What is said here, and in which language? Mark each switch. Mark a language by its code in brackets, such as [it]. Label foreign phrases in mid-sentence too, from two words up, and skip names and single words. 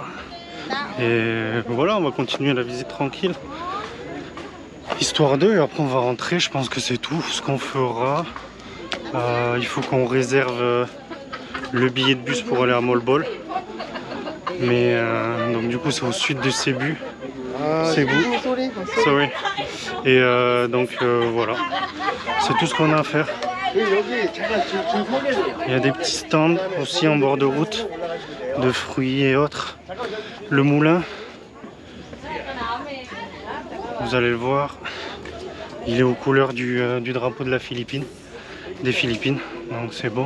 [fr] Et voilà, on va continuer la visite tranquille. Histoire d'eux, et après on va rentrer. Je pense que c'est tout ce qu'on fera. Il faut qu'on réserve le billet de bus pour aller à Molbol. Mais donc du coup c'est au sud de Cebu. Cebu. Sorry. Et donc voilà, c'est tout ce qu'on a à faire. Il y a des petits stands aussi en bord de route de fruits et autres. Le moulin, vous allez le voir, il est aux couleurs du drapeau de la Philippine, des Philippines, donc c'est bon.